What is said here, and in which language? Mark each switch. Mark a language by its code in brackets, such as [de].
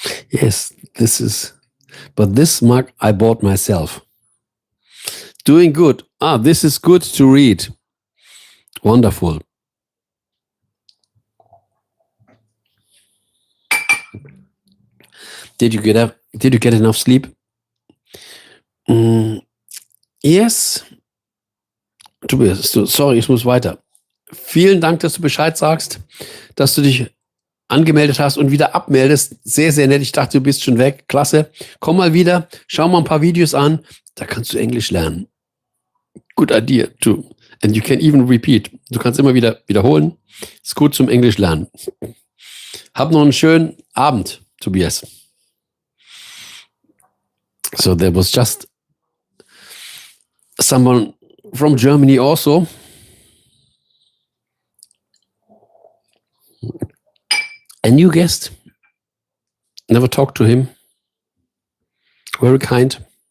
[en] Yes, but this mug I bought myself. Doing good. This is good to read. Wonderful. Did you get enough sleep? Yes. [de] Tobias, sorry, ich muss weiter. Vielen Dank, dass du Bescheid sagst, dass du dich angemeldet hast und wieder abmeldest. Sehr, sehr nett. Ich dachte, du bist schon weg. Klasse. Komm mal wieder. Schau mal ein paar Videos an. Da kannst du Englisch lernen. [en] Good idea, too. And you can even repeat. [de] Du kannst immer wieder wiederholen. Ist gut zum Englisch lernen. Hab noch einen schönen Abend, Tobias. [en] So there was just someone from Germany also. A new guest. Never talked to him. Very kind.